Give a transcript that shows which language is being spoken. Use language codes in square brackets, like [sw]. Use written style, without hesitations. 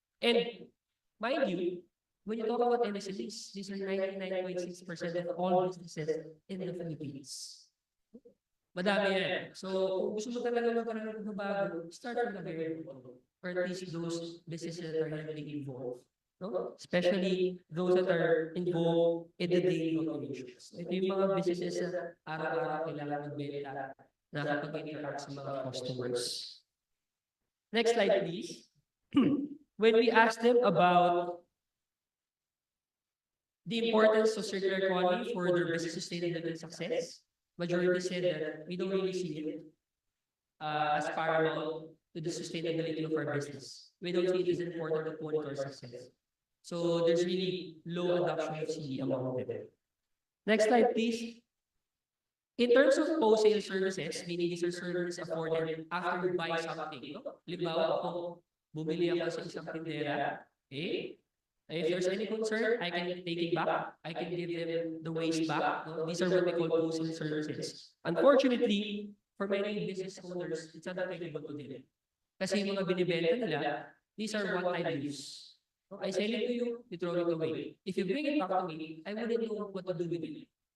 [en] And mind you, when you talk about MSMEs, these are 99.6% of all businesses in the Philippines. [tl] Madami yan. So, kung gusto mo talaga magkaroon ng bago, [en] start from the very bottom. Or at least those businesses that are heavily involved. No? Especially those that are involved in the daily operations. [tl] Ito yung mga businesses na araw-araw kailangan magbenta, nakapag-interact sa mga customers. [en] Next slide, please. When we asked them about the importance of circular economy for their business sustainability and success, majority said that we don't really see it as paramount to the sustainability of our business. We don't see it as important component to our success. So there's really low adoption of CE among them. Next slide, please. In terms of post-sale services, meaning these are services afforded after you buy something. No? [tl] Halimbawa ako, bumili ako sa isang tindera. [en] Okay? If there's any concern, I can take it back. I can give them the waste back. No? These are what we call post-sale services. Unfortunately, for many business owners, it's not applicable to them. [tl] Kasi yung mga binibenta nila, [en] these are one-time use. [tl] No? [en] I sell it to you, you throw it away. If you bring it back to me, I wouldn't know what to do with it.